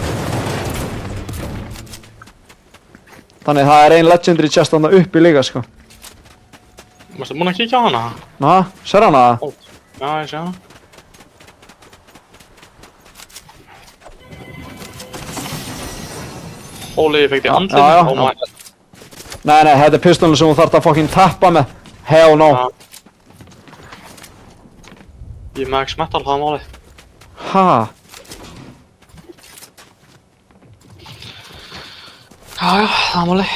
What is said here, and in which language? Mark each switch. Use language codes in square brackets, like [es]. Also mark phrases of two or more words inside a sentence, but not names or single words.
[is] Þannig það er ein [en] legendary chest [is] þarna uppi líka sko. Varstu búinn að kíkja á hana? Na, sér hana það? Já, ég sé hana. Holy, ég fekk því andlinn. Já, já, [en] Oh my god. [is] Nei, þetta er pistolin sem þú þarft að fucking tappa með. [en] Hell no. [is] Já. Ég er max metal, það er málið. Ha? Já, það er málið.